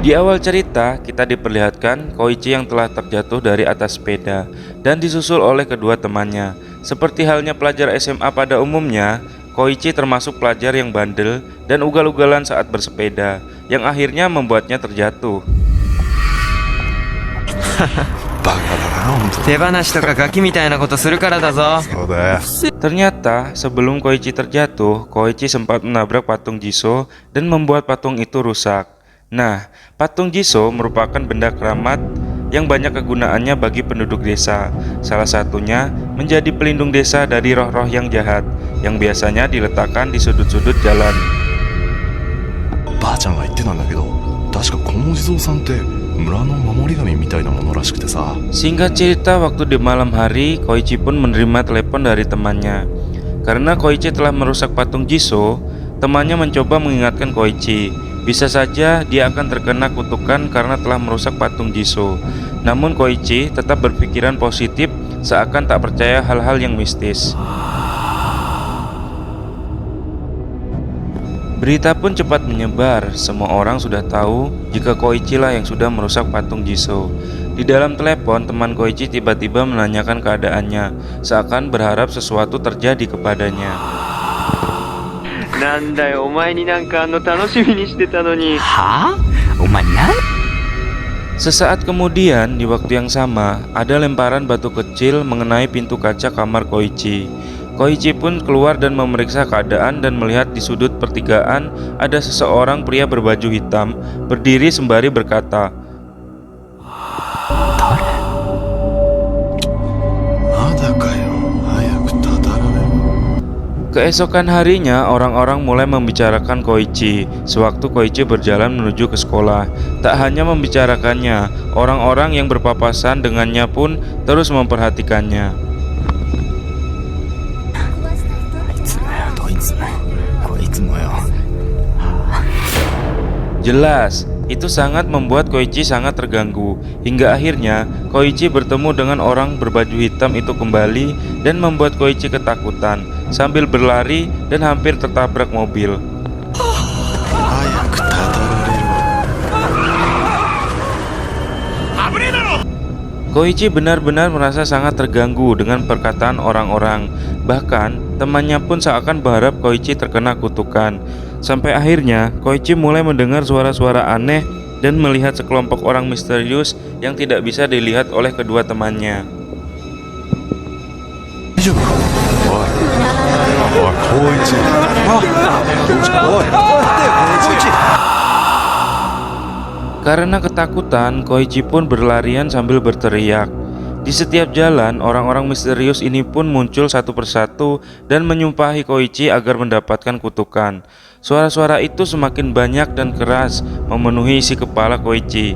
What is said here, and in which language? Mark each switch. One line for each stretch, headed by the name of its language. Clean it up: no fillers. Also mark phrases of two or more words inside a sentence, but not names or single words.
Indonesian: Di awal cerita, kita diperlihatkan Koichi yang telah terjatuh dari atas sepeda dan disusul oleh kedua temannya. Seperti halnya pelajar SMA pada umumnya, Koichi termasuk pelajar yang bandel dan ugal-ugalan saat bersepeda, yang akhirnya membuatnya terjatuh.
Japanese: 手放しとかガキみたいなことするからだぞ。
Indonesian: Ternyata, sebelum Koichi terjatuh, Koichi sempat menabrak patung Jisoo dan membuat patung itu rusak. Nah, patung Jisoo merupakan benda keramat yang banyak kegunaannya bagi penduduk desa. Salah satunya menjadi pelindung desa dari roh-roh yang jahat, yang biasanya diletakkan di sudut-sudut jalan.
Japanese: ばあちゃんが言ってたんだけど、確かこのお地蔵さんって村の守り神みたいなものらしくてさ。
Indonesian: Singkat cerita, waktu di malam hari, Koichi pun menerima telepon dari temannya. Karena Koichi telah merusak patung Jisoo, temannya mencoba mengingatkan Koichi. Bisa saja dia akan terkena kutukan karena telah merusak patung Jisoo. Namun Koichi tetap berpikiran positif, seakan tak percaya hal-hal yang mistis. Berita pun cepat menyebar. Semua orang sudah tahu jika Koichi lah yang sudah merusak patung Jisoo. Di dalam telepon, teman Koichi tiba-tiba menanyakan keadaannya, seakan berharap sesuatu terjadi kepadanya.
Japanese: なんだよ、お前になんかあんの楽しみにしてたのに。はぁ？お前なん？
Indonesian: Sesaat kemudian, di waktu yang sama, ada lemparan batu kecil mengenai pintu kaca kamar Koichi. Koichi pun keluar dan memeriksa keadaan dan melihat di sudut pertigaan ada seseorang pria berbaju hitam berdiri sembari berkata,
Japanese: まだかよ、早くたたらね。
Indonesian: Keesokan harinya, orang-orang mulai membicarakan Koichi sewaktu Koichi berjalan menuju ke sekolah. Tak hanya membicarakannya, orang-orang yang berpapasan dengannya pun terus memperhatikannya.
Japanese: どいつもよ。
Indonesian: Jelas, itu sangat membuat Koichi sangat terganggu. Hingga akhirnya, Koichi bertemu dengan orang berbaju hitam itu kembali dan membuat Koichi ketakutan sambil berlari dan hampir tertabrak mobil.
Japanese: 早くたたられる。
Indonesian: Koichi benar-benar merasa sangat terganggu dengan perkataan orang-orang. Bahkan, temannya pun seakan berharap Koichi terkena kutukan. Sampai akhirnya, Koichi mulai mendengar suara-suara aneh dan melihat sekelompok orang misterius yang tidak bisa dilihat oleh kedua temannya.
Japanese: 大丈夫か？おい、おい、光一。どうした？おい、光一。
Indonesian: Karena ketakutan, Koichi pun berlarian sambil berteriak. Di setiap jalan, orang-orang misterius ini pun muncul satu persatu dan menyumpahi Koichi agar mendapatkan kutukan. Suara-suara itu semakin banyak dan keras, memenuhi isi kepala Koichi.